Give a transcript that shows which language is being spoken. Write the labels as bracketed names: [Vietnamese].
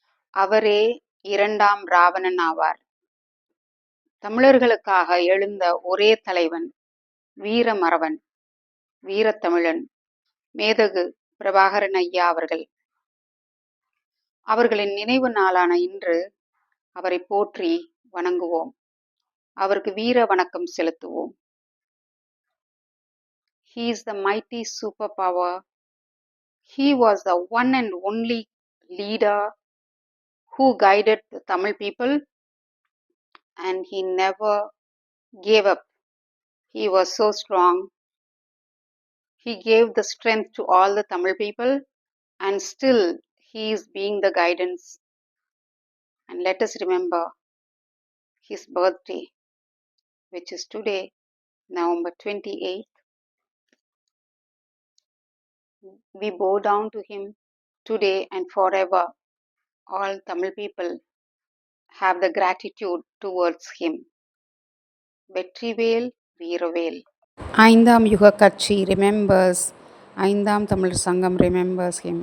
[Tamil] அவரே இரண்டாம் இராவணன் ஆவார். தமிழர்களுக்காக எழுந்த ஒரே தலைவன் வீரமறவன், வீரத்தமிழன், மேதகு பிரபாகரன் ஐயா அவர்கள். அவர்களின் நினைவு நாளான இன்று அவரை போற்றி வணங்குவோம். அவருக்கு வீர வணக்கம் செலுத்துவோம். [English] He is the mighty superpower. He was the one and only leader who guided the Tamil people, and he never gave up. He was so strong. He gave the strength to all the Tamil people, and still he is being the guidance. And let us remember his birthday, which is today, November 28th. We bow down to him today and forever. All Tamil people have the gratitude towards him. [Tamil] Vetrivel Veeravel. ஐந்தாம் யுக கட்சி [English] remembers, [Tamil] ஐந்தாம் தமிழர் சங்கம் [English] remembers him.